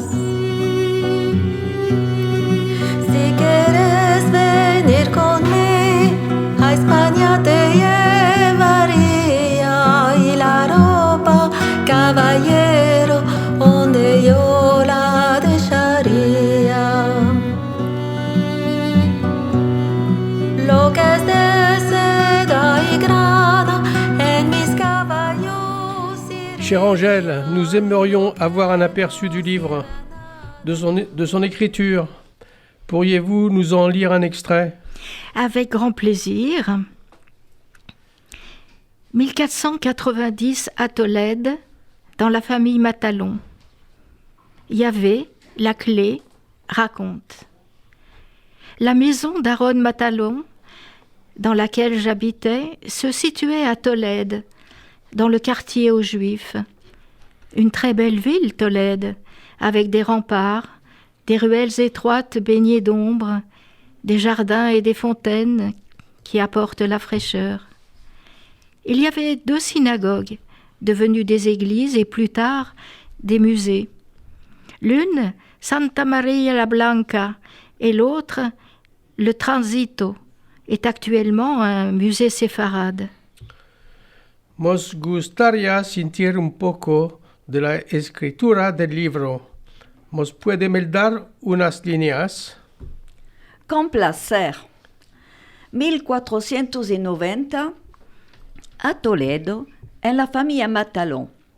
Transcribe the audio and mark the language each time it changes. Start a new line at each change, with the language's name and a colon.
Ladino: Si quieres venir conmigo a España te llevaría, y la ropa, caballero, donde yo la dejaría. Lo que es de seda y grana en mis caballos.
French: Chère Angèle, nous aimerions avoir un aperçu du livre, de son écriture. Pourriez-vous nous en lire un extrait ? Avec grand plaisir. 1490 à Tolède, dans la famille Matalon. Yahvé, la clé, raconte. La maison d'Aaron Matalon, dans laquelle j'habitais, se situait à Tolède, dans le quartier aux Juifs. Une très belle ville, Tolède, avec des remparts, des ruelles étroites baignées d'ombre, des jardins et des fontaines qui apportent la fraîcheur. Il y avait 2 synagogues, devenues des églises et plus tard des musées. L'une, Santa Maria la Blanca, et l'autre, le Transito, est actuellement un musée séfarade.
Ladino: Nos gustaría sentir un poco de la escritura del libro. ¿Nos puede me dar unas líneas? Con placer. 1490, a Toledo, en la familia Matalón.